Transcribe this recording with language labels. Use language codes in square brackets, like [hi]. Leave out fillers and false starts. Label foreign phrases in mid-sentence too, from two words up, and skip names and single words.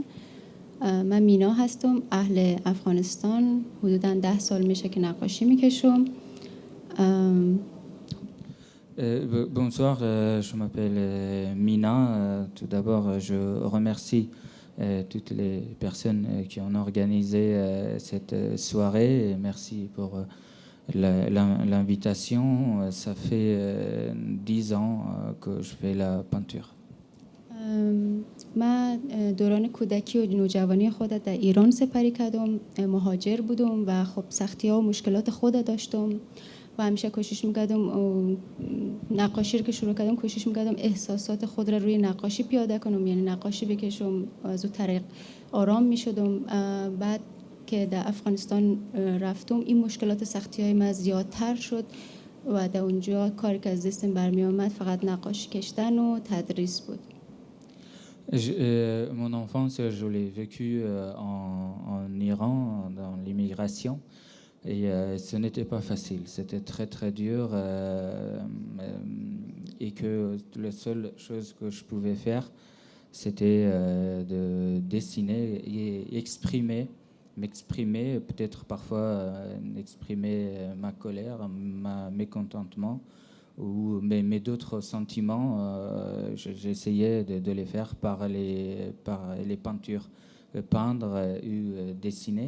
[fa] من مینا هستم، اهل افغانستان. حدوداً 10 سال میشه که نقاشی میکشم. [fr] Bonsoir, je m'appelle Mina. Tout d'abord, je remercie toutes les personnes qui ont organisé cette soirée. Et merci pour l'invitation. Ça fait 10 ans que je fais la peinture. [fa] من دوران کودکی و نوجوانی خودت در ایران سپری کردم، مهاجر بودم و خب سختی ها و مشکلات خودت داشتم و همیشه کوشش میکردم. نقاشی رو که شروع کردم کوشش میکردم احساسات خود را روی نقاشی پیاده کنم، یعنی نقاشی بکشم، از اون طریق آرام میشدم. بعد که در افغانستان رفتم این مشکلات سختی های من زیادتر شد و در اونجا کاری که از دستم برمی آمد فقط نقاشی کشتن و تدریس بود. [fr] Mon enfance, je l'ai vécue en Iran, dans l'immigration, et ce n'était pas facile. C'était très très dur, et que la seule chose que je pouvais faire, c'était de dessiner et m'exprimer, peut-être parfois exprimer ma colère, ma mécontentement, mais d'autres sentiments, j'essayais de les faire par les peintures, peindre ou dessiner.